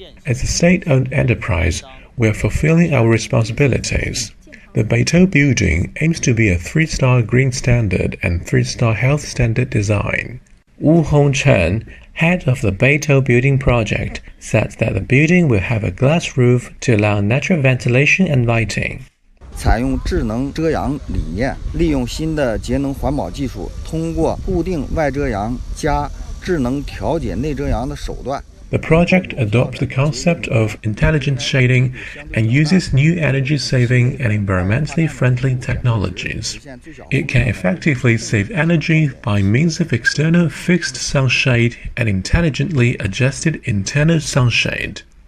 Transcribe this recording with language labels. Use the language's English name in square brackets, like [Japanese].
[English] As a state-owned enterprise, we are fulfilling our responsibilities. The Beitou building aims to be a three-star green standard and three-star health standard design. Wu Hongchen, head of the Beitou building project,said that the building will have a glass roof to allow natural ventilation and lighting. [Chinese] 采用智能遮阳理念，利用新的节能环保技术，通过固定外遮阳加智能调节内遮阳的手段。 [English] The project adopts the concept of intelligent shading and uses new energy-saving and environmentally friendly technologies. It can effectively save energy by means of external fixed sunshade and intelligently adjusted internal sunshade.